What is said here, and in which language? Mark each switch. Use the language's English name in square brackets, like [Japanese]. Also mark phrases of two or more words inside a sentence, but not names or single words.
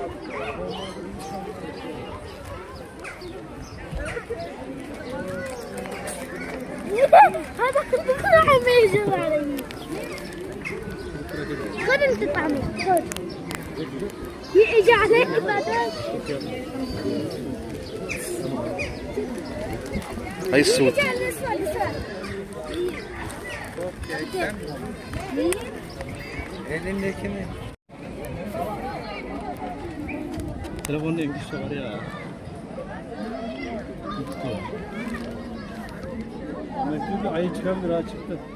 [Arabic] هذا راح يجي علي. خذ انت طعمي. خذ. يجي عليك بعدين. هاي السود. يجي على الاسود. [Turkish] Elindekini. Telefonda bir şey var ya. Mektubu ayı çıkabilir, ha çıktı.